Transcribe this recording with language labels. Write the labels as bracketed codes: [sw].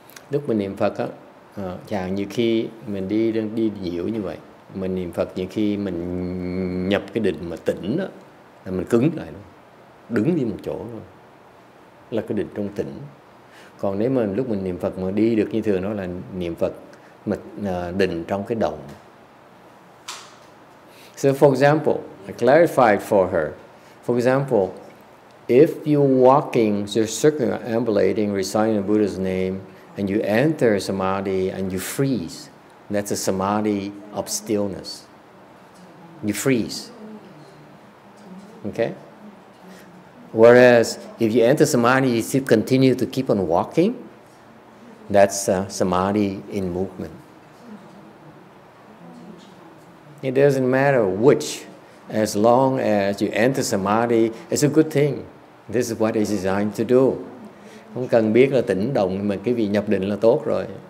[vi] Lúc mình niệm Phật á, chẳng như khi mình đi diệu như vậy, mình niệm Phật như khi mình nhập cái định mà tỉnh đó, là mình cứng lại luôn, đứng đi một chỗ luôn, là cái định trong tỉnh. Còn nếu mà lúc mình niệm Phật mà đi được như thường đó là niệm Phật mà định trong cái động. [en] So for example, I clarified for her. For example, if you're walking, you're circumambulating, reciting the Buddha's name, and you enter samadhi and you freeze, that's a samadhi of stillness. You freeze. Okay? Whereas if you enter samadhi, you still continue to keep on walking, that's samadhi in movement. It doesn't matter which, as long as you enter samadhi, it's a good thing. This is what it's designed to do. [vi] Không cần biết là tĩnh động, mà cái vị nhập định là tốt rồi.